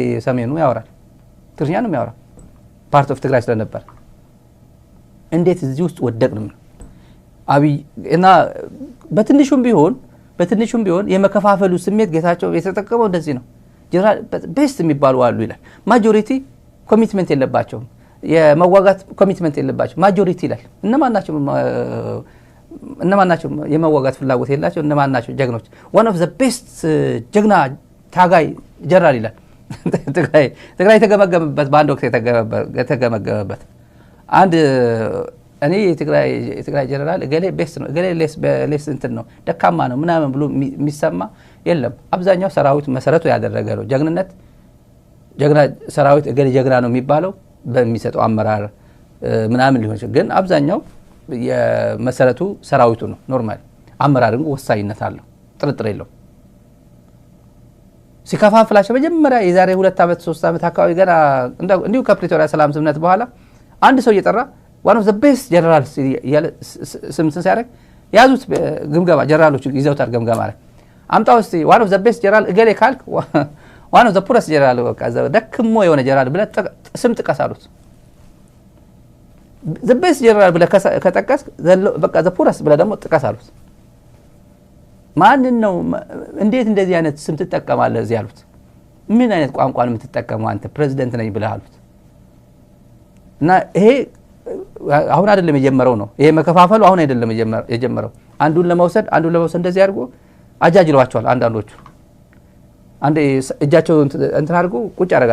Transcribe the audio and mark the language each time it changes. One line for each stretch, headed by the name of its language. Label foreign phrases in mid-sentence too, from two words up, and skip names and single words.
Amharic: ሰሜኑ ያወራል፣ ትግርኛ ነው ያወራል።
English: part of
Amharic: ትግራይ ስለነበር እንዴት እዚህ ውስጥ ወደቅንም ነው አብይ እና በትንሹም ቢሆን የመከፋፈሉ ስሜት ጌታቸው የተጠቀመው እንደዚህ ነው።
English: general best
Amharic: የሚባሉ አሉ ይላል።
English: majority commitment
Amharic: የለባቸውም፣ የመዋጋት ኮሚትመንት የለባቸው። ማጆሪቲ ይላል። እነማን ናቸው የመዋጋት ፍላጎት የላቸው? እነማን ናቸው ጀግኖች?
English: one of the best
Amharic: ጀግና ታጋይ ጀነራል ይላል። ትግራይ የተገመገመበት በአንድ ወቅት የተገመገመበት አንድ እኔ የትግራይ ጀነራል እገሌ ቤስት ነው እገሌ ሌስ እንትን ነው ደካማ ነው ምናምን ብሎ የሚሰማ የለም። አብዛኛው ሰራዊት መሰረቱ ያደረገ ነው። ጀግና ሰራዊት እገሌ ጀግና ነው የሚባለው በሚሰጠው አመራር ምናምን ሊሆን ይችላል። ግን አብዛኛው የመሰረቱ ሰራዊቱ ነው። ኖርማል አመራርን ወሳኝነት አለው፣ ጥርጥር የለው። ሲከፋፍላቸው መጀመሪያ የዛሬ 2 ዓመት 3 ዓመት አካባቢ ገና እንዲሁ ከፕሪቶሪያ ሰላም ስምምነት በኋላ አንድ ሰው እየጠራ
English: one of the best generals
Amharic: ስምትን ሲያደርግ ያዙት ግምገማ ጀነራሎቹ ይዘውታል ግምገማ ላይ አምጣው እስቲ
English: one of the best general
Amharic: እገሌ ካልክ
English: one of the poorest general
Amharic: በቃ ደክሞ የሆነ ጀነራል ብለህ ስም ጥቀስ አሉት።
English: the best general
Amharic: ብለህ ከጠቀስክ በቃ
English: the poorest
Amharic: ብለህ ደግሞ ጥቀስ አሉት። ማን ነው እንዴት እንደዚህ አይነት ስም ትጠቀማለህ እዚህ አሉት። ምን አይነት ቋንቋ ነው የምትጠቀመው አንተ ፕሬዝዳንት ነኝ ብለህ አሉት። እና ይሄ አሁን አይደለም የጀመረው ነው። ይሄ መከፋፈሉ አሁን አይደለም የጀመረው። አንዱን ለመውሰድ እንደዚህ አድርጎ አጃጅለዋቸዋል። አንዳንዶቹ አንዴ እጃቸው እንትን አድርጎ ቁጭ